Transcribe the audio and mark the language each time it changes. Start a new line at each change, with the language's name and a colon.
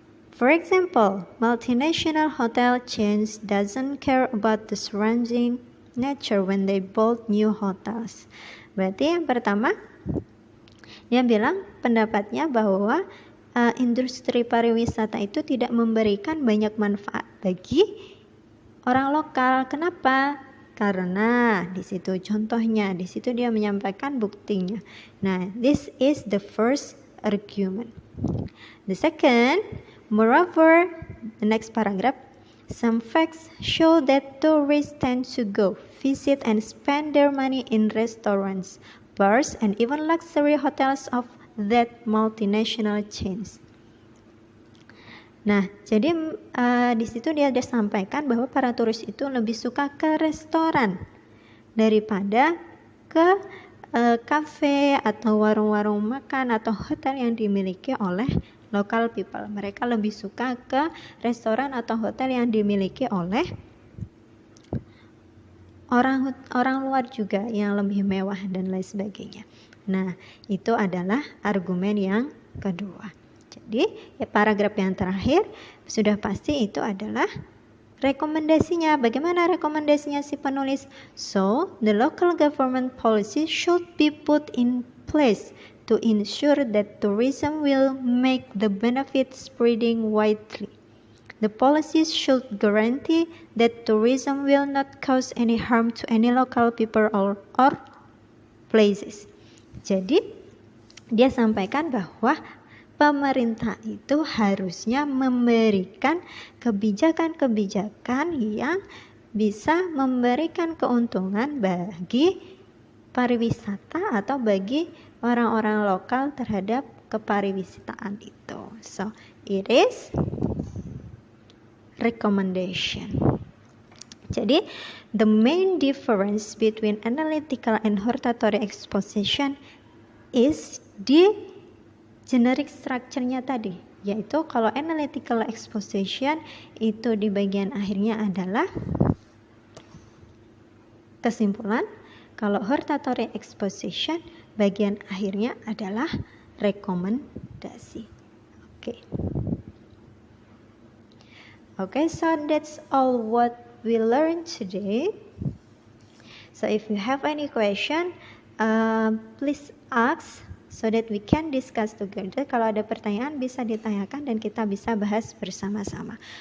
English: For example, multinational hotel chains doesn't care about the surrounding nature when they build new hotels.
Indonesian: Berarti yang pertama, dia bilang pendapatnya bahwa industri pariwisata itu tidak memberikan banyak manfaat bagi orang lokal. Kenapa? Karena di situ contohnya, di situ dia menyampaikan buktinya.
English: Nah, this is the first argument. The second, moreover, the next paragraph, some facts show that tourists tend to go, visit, and spend their money in restaurants, bars, and even luxury hotels of that multinational chains.
Indonesian: Nah, jadi di situ dia sampaikan bahwa para turis itu lebih suka ke restoran daripada ke kafe atau warung-warung makan atau hotel yang dimiliki oleh
English: local people.
Indonesian: Mereka lebih suka ke restoran atau hotel yang dimiliki oleh orang luar juga yang lebih mewah dan lain sebagainya. Nah, itu adalah argumen yang kedua. Jadi, paragraf yang terakhir sudah pasti itu adalah rekomendasinya. Bagaimana rekomendasinya si penulis?
English: So, the local government policy should be put in place to ensure that tourism will make the benefit spreading widely. The policies should guarantee that tourism will not cause any harm to any local people or places.
Indonesian: Jadi, dia sampaikan bahwa pemerintah itu harusnya memberikan kebijakan-kebijakan yang bisa memberikan keuntungan bagi pariwisata atau bagi orang-orang lokal terhadap kepariwisataan itu.
English: So, it is recommendation.
Indonesian: Jadi,
English: the main difference between analytical and hortatory exposition is the generic structure-
Indonesian: nya tadi, yaitu kalau analytical exposition itu di bagian akhirnya adalah kesimpulan, kalau hortatory exposition bagian akhirnya adalah rekomendasi.
English: Okay, so that's all what we learned today. So if you have any question, please ask so that we can discuss together.
Indonesian: Kalau ada pertanyaan bisa ditanyakan dan kita bisa bahas bersama-sama.